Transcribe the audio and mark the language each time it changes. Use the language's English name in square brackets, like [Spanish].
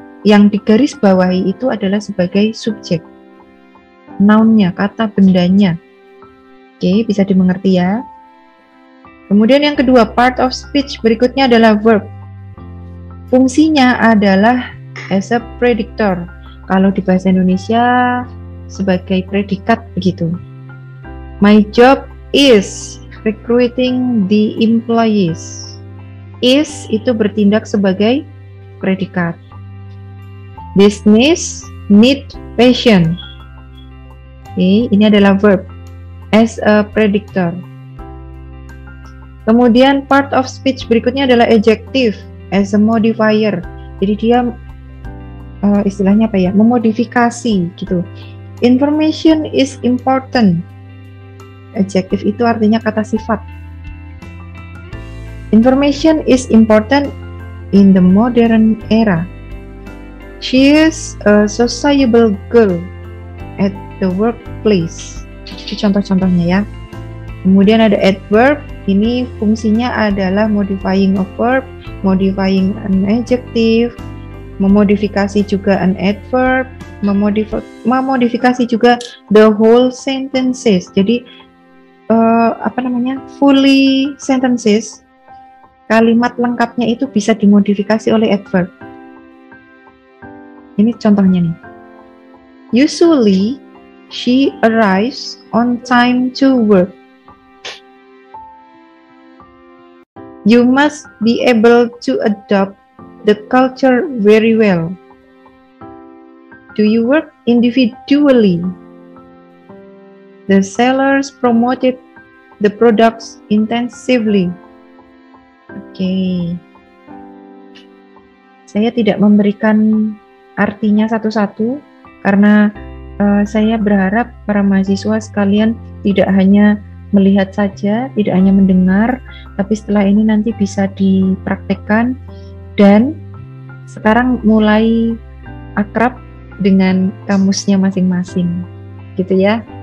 [Indonesian] Yang digaris bawahi itu adalah sebagai subjek. Noun-nya, kata bendanya. Oke, bisa dimengerti ya. Kemudian yang kedua, part of speech berikutnya adalah verb. Fungsinya adalah [English] as a predictor. [Indonesian] Kalau di bahasa Indonesia sebagai predikat begitu. [English] My job is recruiting the employees. [Indonesian] Is itu bertindak sebagai predikat. [English] Business need passion. Oke, [Indonesian] ini adalah [English] verb as a predictor. [Indonesian] Kemudian part of speech berikutnya adalah adjective as a modifier. Jadi dia istilahnya apa ya? Memodifikasi gitu. [English] Information is important. Adjective [Indonesian] itu artinya kata sifat. [English] Information is important in the modern era. She is a sociable girl at the workplace. [Indonesian] Itu contoh-contohnya ya. Kemudian ada [English] adverb. [Indonesian] Ini fungsinya adalah [English] modifying a verb, modifying an adjective, [Indonesian] memodifikasi juga [English] an adverb, memodifikasi juga the whole sentences. [Indonesian] Jadi [English] fully sentences, [Indonesian] kalimat lengkapnya itu bisa dimodifikasi oleh adverb. Ini contohnya nih. [English] Usually she arrives on time to work. You must be able to adopt the culture very well. Do you work individually? The sellers promoted the products intensively. Oke. [Indonesian] Saya tidak memberikan artinya satu-satu karena saya berharap para mahasiswa sekalian tidak hanya melihat saja, tidak hanya mendengar, tapi setelah ini nanti bisa dipraktekkan dan sekarang mulai akrab dengan kamusnya masing-masing, gitu ya.